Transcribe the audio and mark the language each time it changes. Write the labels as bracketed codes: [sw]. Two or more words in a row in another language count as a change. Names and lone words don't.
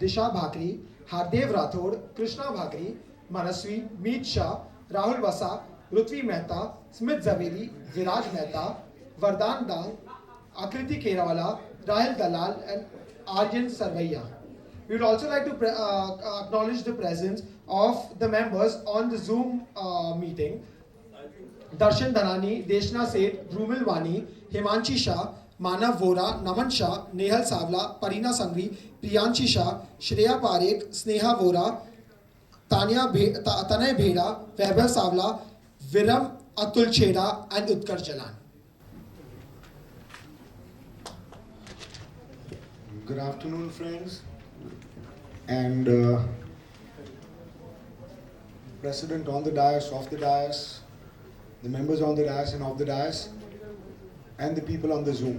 [en] Disha Bhakri, Hardev Rathod, Krishna Bhakri, Manaswi, Meet Shah, Rahul Vasa, Rutvi Mehta, Smith Zaveri, Viraj Mehta, Vardhan Dang, Akriti Kerawala, Rahil Dalal and Aryan Sarvaiya. We would also like to acknowledge the presence of the members on the Zoom meeting. Darshan Dhanani, Deshna Seth, Drumil Wani, Himanshi Shah, Manav Vora, Naman Shah, Nehal Savla, Parina Sangvi, Priyanshi Shah, Shreya Parekh, Sneha Vora, Tanay Bheda, Vaibhav Savla, Viram Atul Chheda and Utkarsh Jalan. Good afternoon, friends, and President on the dais, off the dais, the members on the dais and off the dais, and the people on the Zoom.